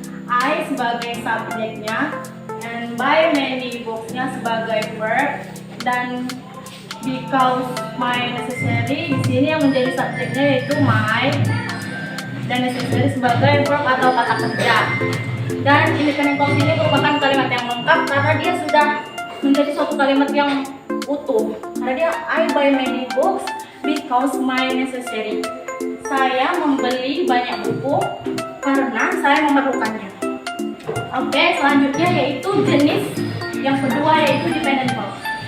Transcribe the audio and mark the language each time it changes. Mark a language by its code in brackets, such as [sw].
[id] I sebagai subjeknya and buy many books-nya sebagai verb dan [en] because my necessary [id] di sini yang menjadi subjeknya yaitu my dan necessary sebagai verb atau kata kerja. Dan independent clause ini merupakan kalimat yang lengkap karena dia sudah menjadi suatu kalimat yang utuh. Karena dia [en] I buy many books because my necessary. [id] Saya membeli banyak buku karena saya memerlukannya. Oke, selanjutnya yaitu jenis yang kedua yaitu dependent clause.